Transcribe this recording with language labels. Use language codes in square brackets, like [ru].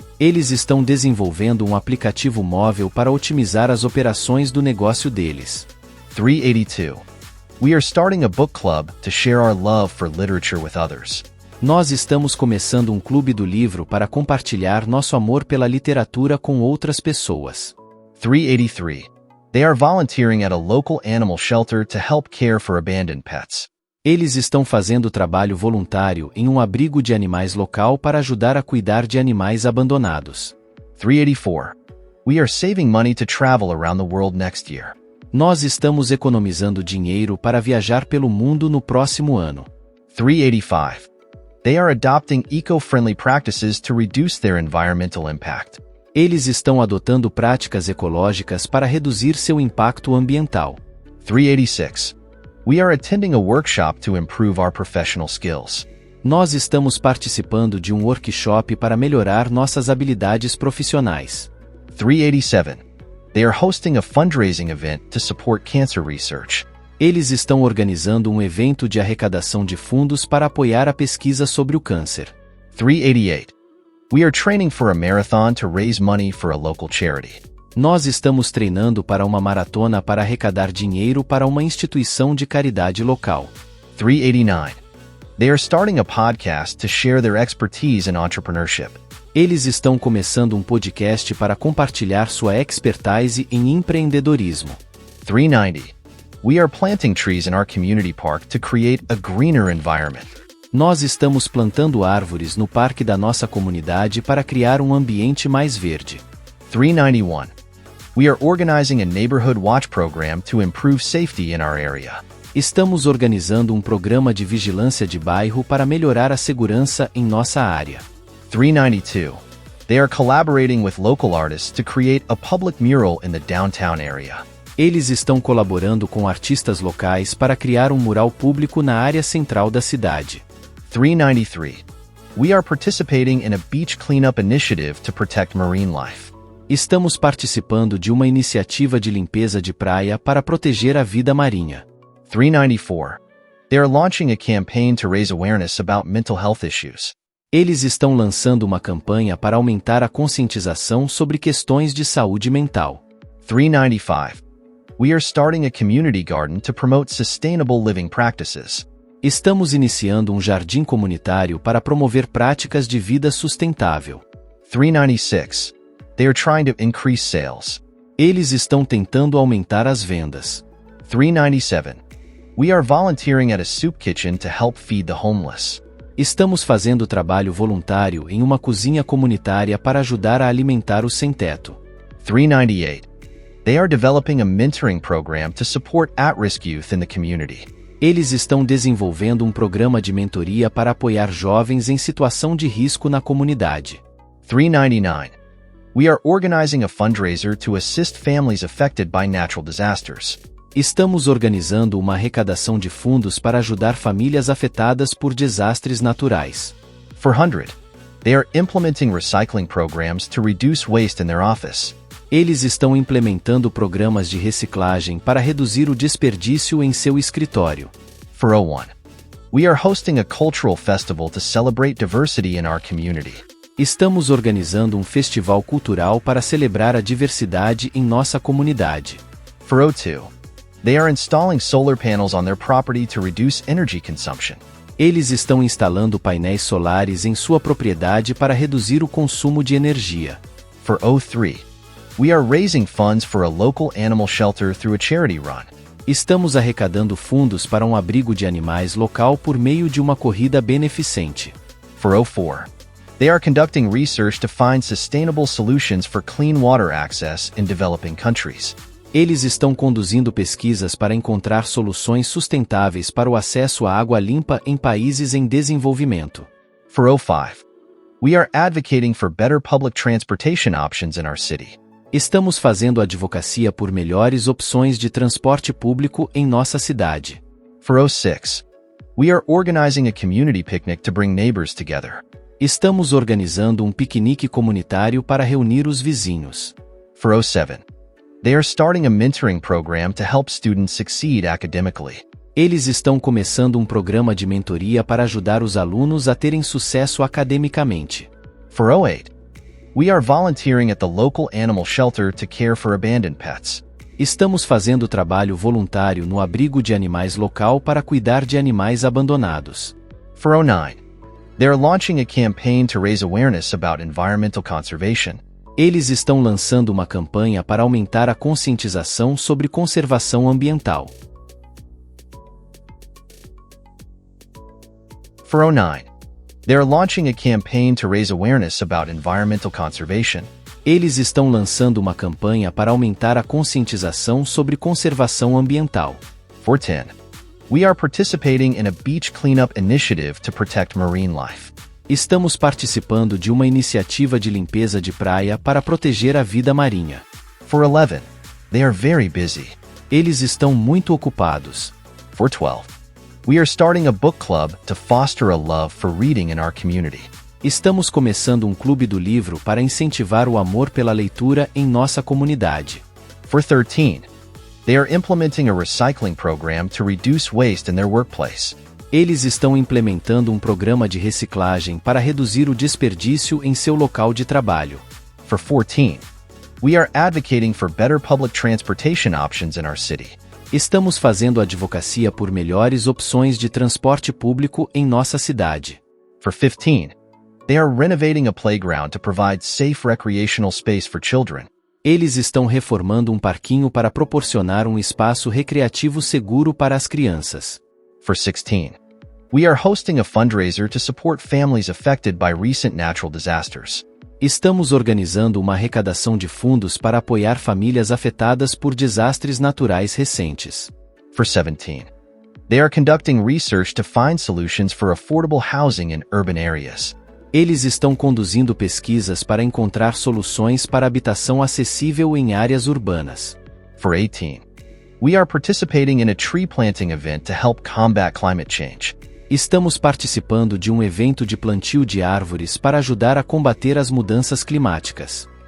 [pt] Eles estão desenvolvendo um aplicativo móvel para otimizar as operações do negócio deles. [en] 382. We are starting a book club to share our love for literature with others. [pt] Nós estamos começando um clube do livro para compartilhar nosso amor pela literatura com outras pessoas. [en] 383. They are volunteering at a local animal shelter to help care for abandoned pets. [pt] Eles estão fazendo trabalho voluntário em um abrigo de animais local para ajudar a cuidar de animais abandonados. [en] 384. We are saving money to travel around the world next year. [pt] Nós estamos economizando dinheiro para viajar pelo mundo no próximo ano. [en] 385. They are adopting eco-friendly practices to reduce their environmental impact. [pt] Eles estão adotando práticas ecológicas para reduzir seu impacto ambiental. [en] 386. We are attending a workshop to improve our professional skills. [pt] Nós estamos participando de um workshop para melhorar nossas habilidades profissionais. [en] 387. They are hosting a fundraising event to support cancer research. [pt] Eles estão organizando um evento de arrecadação de fundos para apoiar a pesquisa sobre o câncer. [en] 388. We are training for a marathon to raise money for a local charity. [pt] Nós estamos treinando para uma maratona para arrecadar dinheiro para uma instituição de caridade local. [en] 389. They are starting a podcast to share their expertise in entrepreneurship. [pt] Eles estão começando um podcast para compartilhar sua expertise em empreendedorismo. [en] 390. We are planting trees in our community park to create a greener environment. [pt] Nós estamos plantando árvores no parque da nossa comunidade para criar um ambiente mais verde. [en] 391. We are organizing a neighborhood watch program to improve safety in our area. [pt] Estamos organizando um programa de vigilância de bairro para melhorar a segurança em nossa área. [en] 392. They are collaborating with local artists to create a public mural in the downtown area. [pt] Eles estão colaborando com artistas locais para criar um mural público na área central da cidade. [en] 393. We are participating in a beach cleanup initiative to protect marine life. [pt] Estamos participando de uma iniciativa de limpeza de praia para proteger a vida marinha. [en] 394. They are launching a campaign to raise awareness about mental health issues. [pt] Eles estão lançando uma campanha para aumentar a conscientização sobre questões de saúde mental. [en] 395. We are starting a community garden to promote sustainable living practices. [pt] Estamos iniciando um jardim comunitário para promover práticas de vida sustentável. [en] 396. They are trying to increase sales. [pt] Eles estão tentando aumentar as vendas. [en] 397. We are volunteering at a soup kitchen to help feed the homeless. [pt] Estamos fazendo trabalho voluntário em uma cozinha comunitária para ajudar a alimentar os sem-teto. [en] 398. They are developing a mentoring program to support at-risk youth in the community. [pt] Eles estão desenvolvendo um programa de mentoria para apoiar jovens em situação de risco na comunidade. [en] 399. We are organizing a fundraiser to assist families affected by natural disasters. [pt] Estamos organizando uma arrecadação de fundos para ajudar famílias afetadas por desastres naturais. [en] 400. They are implementing recycling programs to reduce waste in their office. [pt] Eles estão implementando programas de reciclagem para reduzir o desperdício em seu escritório. [en] 401. We are hosting a cultural festival to celebrate diversity in our community. [pt] Estamos organizando um festival cultural para celebrar a diversidade em nossa comunidade. [en] 402. They are installing solar panels on their property to reduce energy consumption. [pt] Eles estão instalando painéis solares em sua propriedade para reduzir o consumo de energia. [en] 403. We are raising funds for a local animal shelter through a charity run. [pt] Estamos arrecadando fundos para um abrigo de animais local por meio de uma corrida beneficente. [en] 404. They are conducting research to find sustainable solutions for clean water access in developing countries. [pt] Eles estão conduzindo pesquisas para encontrar soluções sustentáveis para o acesso à água limpa em países em desenvolvimento. [en] 405. We are advocating for better public transportation options in our city. [pt] Estamos fazendo advocacia por melhores opções de transporte público em nossa cidade. [en] 406. We are organizing a community picnic to bring neighbors together. [pt] Estamos organizando um piquenique comunitário para reunir os vizinhos. [en] 407. They are starting a mentoring program to help students succeed academically. [pt] Eles estão começando um programa de mentoria para ajudar os alunos a terem sucesso academicamente. [en] For 08, we are volunteering at the local animal shelter to care for abandoned pets. [pt] Estamos fazendo trabalho voluntário no abrigo de animais local para cuidar de animais abandonados. [en] For 09, they are launching a campaign to raise awareness about environmental conservation. [pt] Eles estão lançando uma campanha para aumentar a conscientização sobre conservação ambiental. [en] For 09, they are launching a campaign to raise awareness about environmental conservation. [pt] Eles estão lançando uma campanha para aumentar a conscientização sobre conservação ambiental. [en] For 10, we are participating in a beach cleanup initiative to protect marine life. [pt] Estamos participando de uma iniciativa de limpeza de praia para proteger a vida marinha. [en] For 11, they are very busy. [pt] Eles estão muito ocupados. [en] For 12, we are starting a book club to foster a love for reading in our community. [pt] Estamos começando um clube do livro para incentivar o amor pela leitura em nossa comunidade. [en] For 13, they are implementing a recycling program to reduce waste in their workplace. [pt] Eles estão implementando um programa de reciclagem para reduzir o desperdício em seu local de trabalho. [en] For 14, we are advocating for better public transportation options in our city. [pt] Estamos fazendo advocacia por melhores opções de transporte público em nossa cidade. [en] For 15, they are renovating a playground to provide safe recreational space for children. [pt] Eles estão reformando um parquinho para proporcionar um espaço recreativo seguro para as crianças. [en] For 16, we are hosting a fundraiser to support families affected by recent natural disasters. [pt] Estamos organizando uma arrecadação de fundos para apoiar famílias afetadas por desastres naturais recentes. [en] For 17, they are conducting research to find solutions for affordable housing in urban areas. [pt] Eles estão conduzindo pesquisas para encontrar soluções para habitação acessível em áreas urbanas. [en] For 18, we are participating in a tree planting event to help combat climate change. [pt] Estamos participando de um evento de plantio de árvores para ajudar a combater as mudanças climáticas.